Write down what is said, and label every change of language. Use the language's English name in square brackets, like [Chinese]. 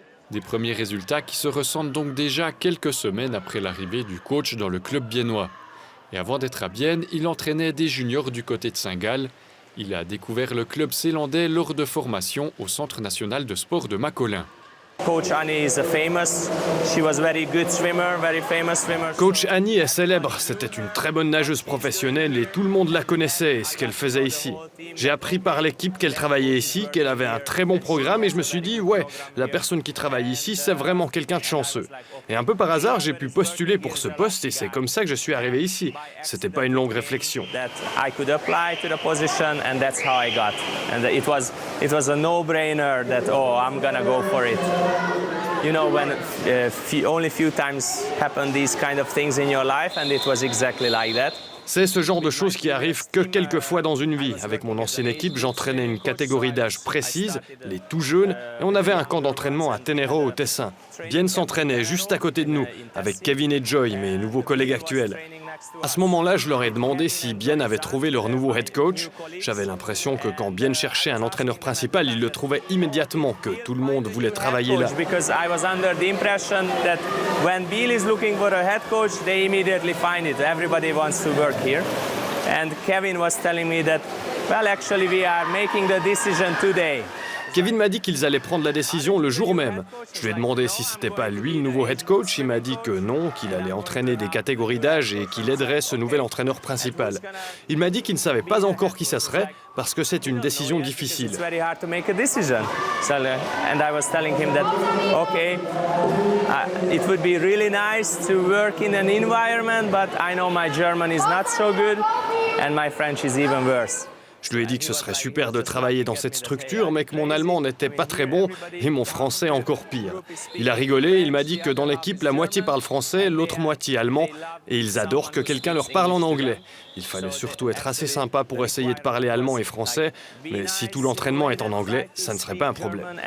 [French] Des premiers résultats qui se ressentent donc déjà quelques semaines après l'arrivée du coach dans le club biennois. Et avant d'être à Bienne, il entraînait des juniors du côté de Saint-Gall. Il a découvert le club zélandais lors de formation au Centre national de sport de Macolin. [English] Coach Annie is famous. She was very good swimmer, very famous swimmer. [French] Coach Annie est célèbre. C'était une très bonne nageuse professionnelle et tout le monde la connaissait et ce qu'elle faisait ici. J'ai appris par l'équipe qu'elle travaillait ici, qu'elle avait un très bon programme et je me suis dit, ouais, la personne qui travaille ici, c'est vraiment quelqu'un de chanceux. Et un peu par hasard, j'ai pu postuler pour ce poste et c'est comme ça que je suis arrivé ici. C'était pas une longue réflexion. [English] I could apply to the position and that's how I got. And it was a no-brainer that I'm gonna go for it. You know, when only few times happen these kind of things in your life, and it was exactly like that. [French] C'est ce genre de choses qui arrivent que quelques fois dans une vie. Avec mon ancienne équipe, j'entraînais une catégorie d'âge précise, les tout jeunes, et on avait un camp d'entraînement à Ténéraux au Tessin. Bienne s'entraînait juste à côté de nous, avec Kevin et Joy, mes nouveaux collègues actuels. À ce moment-là, je leur ai demandé si Bien avait trouvé leur nouveau head coach. J'avais l'impression que quand Bien cherchait un entraîneur principal, il le trouvait immédiatement, que tout le monde voulait travailler là. [English] Because I was under the impression that when Bill is looking for a head coach, they immediately find it. Everybody wants to work here. And Kevin was telling me that, well, actually we are making the decision today. [French] Kevin m'a dit qu'ils allaient prendre la décision le jour même. Je lui ai demandé si c'était pas lui le nouveau head coach. Il m'a dit que non, qu'il allait entraîner des catégories d'âge et qu'il aiderait ce nouvel entraîneur principal. Il m'a dit qu'il ne savait pas encore qui ça serait parce que c'est une décision difficile. [English] It's very hard to make a decision. So, and I was telling him that, okay, it would be really nice to work in an environment, but I know my German is not so good and my French is even worse. [French] Je lui ai dit que ce serait super de travailler dans cette structure, mais que mon allemand n'était pas très bon et mon français encore pire. Il a rigolé, il m'a dit que dans l'équipe, la moitié parle français, l'autre moitié allemand, et ils adorent que quelqu'un leur parle en anglais. Il fallait surtout être assez sympa pour essayer de parler allemand et français, mais si tout l'entraînement est en anglais, ça ne serait pas un problème.